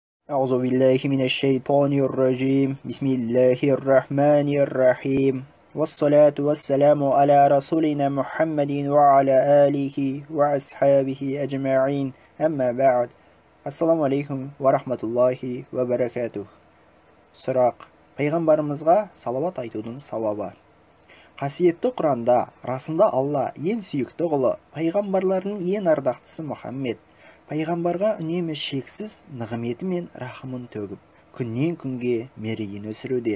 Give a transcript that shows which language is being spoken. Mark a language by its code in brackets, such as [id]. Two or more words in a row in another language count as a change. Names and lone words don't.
[ar] أعوذ بالله من الشيطان الرجيم. بسم الله الرحمن الرحيم. والصلاة والسلام على رسولنا محمد وعلى آله وأصحابه أجمعين. أما بعد. السلام عليكم ورحمة الله وبركاته. [kk] Сұрақ. Пайғамбарымызға салауат айтудың сауабы. Қасиетті Құранда расында Алла ең сүйікті құлы, пайғамбарлардың ең ардақтысы Мұхаммед пайғамбарға үнемі шексіз нығметі мен рахымын төгіп, күннен күнге мерейін өсіруде.